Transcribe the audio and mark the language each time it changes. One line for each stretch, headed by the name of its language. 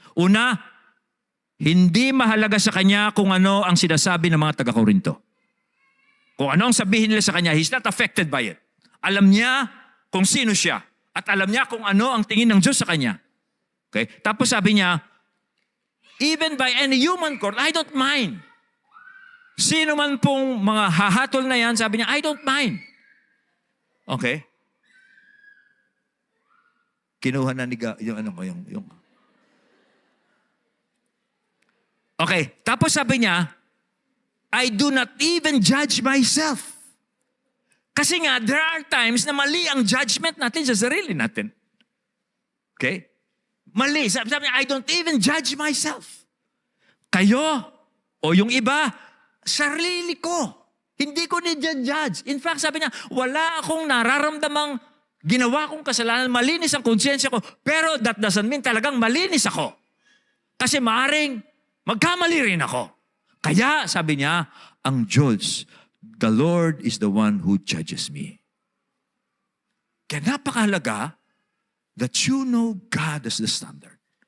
Filipino: Una, hindi mahalaga sa kanya kung ano ang sinasabi ng mga taga-Korinto. Kung ano ang sabihin nila sa kanya,
English: he's not affected by it.
Filipino: Alam niya kung sino siya. At alam niya kung ano ang tingin ng Diyos sa kanya. Okay? Tapos sabi niya,
English: even by any human court, I don't mind.
Filipino: Sino man pong mga hahatol na yan, sabi niya,
English: I don't mind.
Filipino: Okay? Kinuha na ni yung ano ko, yung.
English: Okay,
Filipino: tapos sabi niya,
English: I do not even judge myself.
Filipino: Kasi nga,
English: there are times
Filipino: na mali ang judgment natin sa sarili natin. Okay? Mali. Sabi niya,
English: I don't even judge myself.
Filipino: Kayo, o yung iba, sarili ko. Hindi ko ni-judge. In fact, sabi niya, wala akong nararamdamang ginawa kong kasalanan, malinis ang konsyensya ko, pero
English: that doesn't mean
Filipino: talagang malinis ako. Kasi maaring magkamali rin ako. Kaya, sabi niya, ang Diyos,
English: the Lord is the one who judges me.
Filipino: Kaya napakahalaga
English: that you know God as the standard.